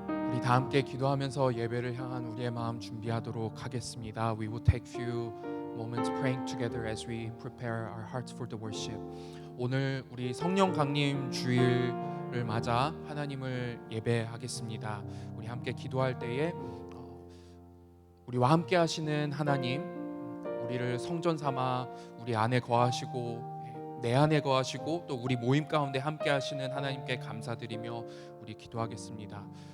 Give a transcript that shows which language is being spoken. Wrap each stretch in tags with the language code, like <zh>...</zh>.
<ko>우리 다 함께 기도하면서 예배를 향한 우리의 마음 준비하도록 하겠습니다.</ko> <en>We will take few moments praying together as we prepare our hearts for the worship.</en> <ko>오늘 우리 성령 강림 주일을 맞아 하나님을 예배하겠습니다. 우리 함께 기도할 때에 우리와 함께 하시는 하나님, 우리를 성전 삼아 우리 안에 거하시고 내 안에 거하시고 또 우리 모임 가운데 함께 하시는 하나님께 감사드리며 우리 기도하겠습니다.</ko>